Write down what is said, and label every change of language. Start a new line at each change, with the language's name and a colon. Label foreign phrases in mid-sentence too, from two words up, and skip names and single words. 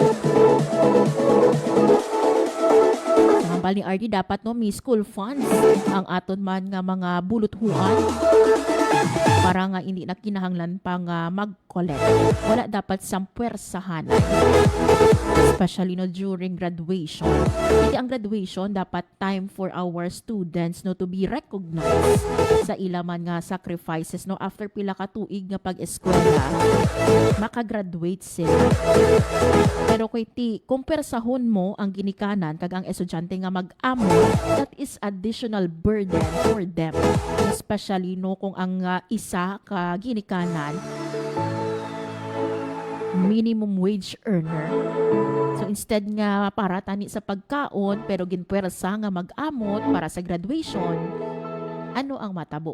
Hiligaynon: Sa hambal ni RD dapat no may
English: school funds
Hiligaynon: ang aton man nga mga buluthuan para nga hindi na kinahanglan pang mag-collect. Wala dapat sang puwersahan. Especially no
English: during graduation.
Hiligaynon: Hindi ang graduation dapat
English: time for our students
Hiligaynon: no
English: to be recognized
Hiligaynon: sa ilaman nga sacrifices no after pila ka tuig nga pag-eskwela makagraduate sila. Pero kung persahon mo ang ginikanan kag ang estudyante nga mag-amo,
English: that is additional burden for them.
Hiligaynon: Especially no kung ang isa ka ginikanan
English: minimum wage earner.
Hiligaynon: So instead nga para tani sa pagkaon pero ginpwersa nga mag-amot para sa graduation, ano ang matabo?